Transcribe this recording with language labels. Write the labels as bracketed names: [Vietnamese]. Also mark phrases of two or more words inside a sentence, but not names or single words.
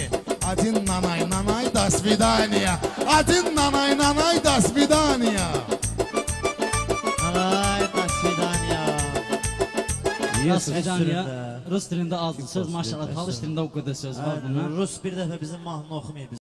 [Russian] Один нанай, до свидания. Один нанай, до свидания. Ay, до свидания. До свидания. [Azerbaijani] Rus dilində azdı söz, maşallah. Talış dilində o qədər söz var bunun. Rus bir dəfə bizim mahnını oxumayıb.